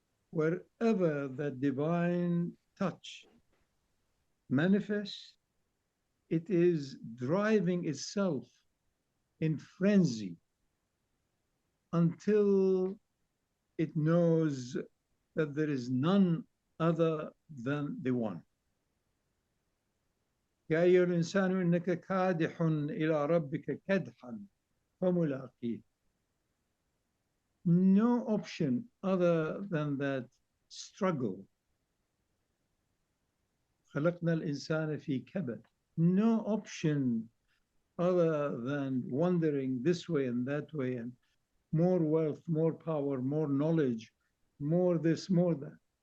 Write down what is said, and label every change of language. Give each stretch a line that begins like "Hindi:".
English: Wherever that divine touch manifests, it is driving itself in frenzy until it knows that there is none other than the one.
Arabic: يا أيها الإنسان إنك كادح إلى ربك كدحا فملاقيه.
English: No option other than that struggle.
Arabic: خلقنا الإنسان في كبد.
English: No option other than wandering this way and that way, and more wealth, more power, more knowledge, more this, more that.